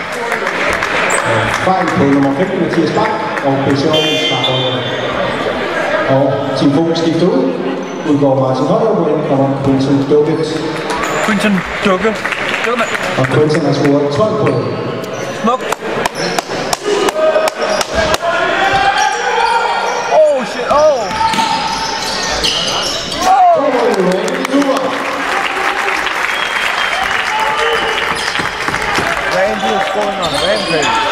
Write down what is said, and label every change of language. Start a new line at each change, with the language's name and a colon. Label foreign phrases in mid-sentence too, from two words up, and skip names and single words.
Danish: Fejl på nummer 15, Mathias Bak, og pensionen starter. Og Team Fokus skifter ud. Udgår Martin Højrup, og ind kommer Quinton Duckett. Quinton Dukke. Og Quinton har scoret 12 point. Smuk.
English: Oh shit, oh. Randy is going on rampage.